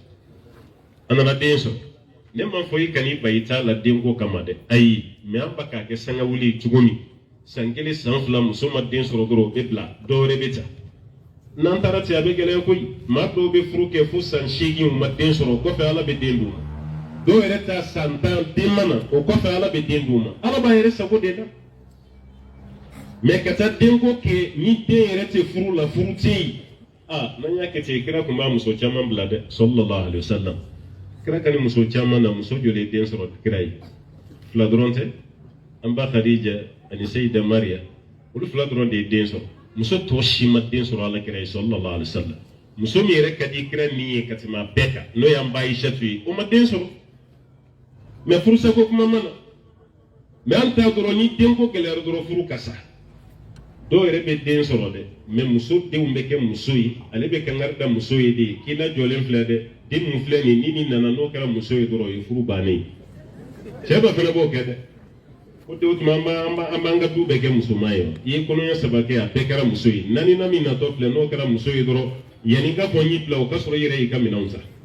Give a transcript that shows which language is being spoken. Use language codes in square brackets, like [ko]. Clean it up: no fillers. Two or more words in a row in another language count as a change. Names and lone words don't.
[bm] sɔrɔ ne ma fɔ i kan'i ba i t'a la denko kama dɛ ayi mɛ an ba k'a kɛ sanga wuli cogo min san kelen san fila muso ma den sɔrɔ dɔrɔn o bɛ bila dɔwɛrɛ bɛ ta n'an taara ten a bɛ gɛlɛya koyi maa dɔw bɛ furu kɛ fo san 8 u ma den sɔrɔ o kɔfɛ ala bɛ den d'u ma dɔw yɛrɛ ta san 10 den ma na o kɔfɛ ala bɛ den d'u ma ala b'a yɛrɛ sago de la mɛ ka taa denko kɛ ni den yɛrɛ tɛ furu la furu tɛ yen n'an y'a kɛ ten kira tun b'a muso caman bila dɛ [ar] صلى الله عليه وسلم [bm] kira ka ni muso caman na muso joli den sɔrɔ kira ye fila dɔrɔn tɛ an ba Khadija ani Sayida Mariya olu fila dɔrɔn de ye den sɔrɔ muso tɔ si ma den sɔrɔ ala kira ye [ar] صلى الله عليه وسلم [bm] muso min yɛrɛ ka di kira ni ye ka tɛmɛ a bɛɛ kan n'o y'an ba Aishatu ye o ma den sɔrɔ mɛ furusako kuma ma na mɛ an ta dɔrɔn ni denko gɛlɛyara dɔrɔn furu ka sa dɔw yɛrɛ bɛ den sɔrɔ dɛ mɛ muso denw bɛ kɛ muso ye ale bɛ kankari da muso ye de k'i lajɔlen filɛ dɛ den mun filɛ nin ni nana n'o kɛra muso ye dɔrɔn o ye furu bannen ye cɛ dɔ fana b'o kɛ dɛ o de o tuma an b'an ka du bɛɛ kɛ musoman ye i ye kɔnɔɲɛ 3 kɛ a bɛɛ kɛra muso ye naani na min natɔ filɛ n'o kɛra muso ye dɔrɔn yanni ka fɔ n y'i bila o ka sɔrɔ i yɛrɛ y'i ka minɛnw ta